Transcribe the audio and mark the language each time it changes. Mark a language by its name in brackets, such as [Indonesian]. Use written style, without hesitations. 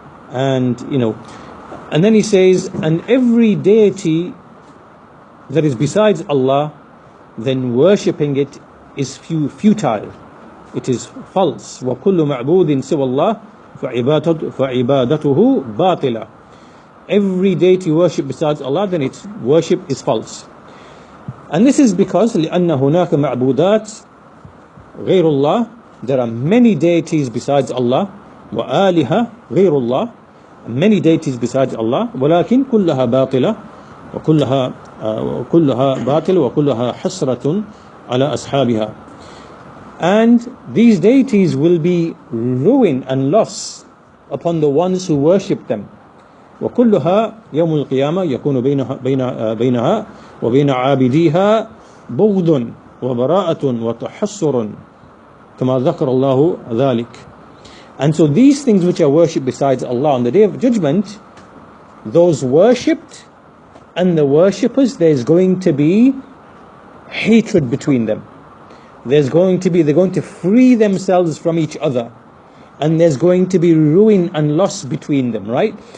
[English] And then he says, and every deity that is besides Allah, then worshipping it is futile. It is false. [Arabic] وَكُلُّ مَعْبُودٍ سِوَى اللَّهِ فَعِبَادَتُهُ بَاطِلَةٌ. [English] Every deity worshipped besides Allah, then its worship is false. And this is because [Arabic] لأن هناك معبودات غير الله, [English] there are many deities besides Allah, [Arabic] وآلهة غير الله, [English] many deities besides Allah, [Arabic] ولكن كلها باطلة وكلها باطل وكلها حسرة على أصحابها. [English] And these deities will be ruin and loss upon the ones who worship them. [Arabic] وكلها يوم القيامة يكون بينها وبين عابديها بغض وبراءة وتحسر كما ذكر الله ذلك. [English] And so these things which are worshipped besides Allah on the Day of Judgment, those worshipped and the worshippers, there's going to be hatred between them. They're going to free themselves from each other, and there's going to be ruin and loss between them, right?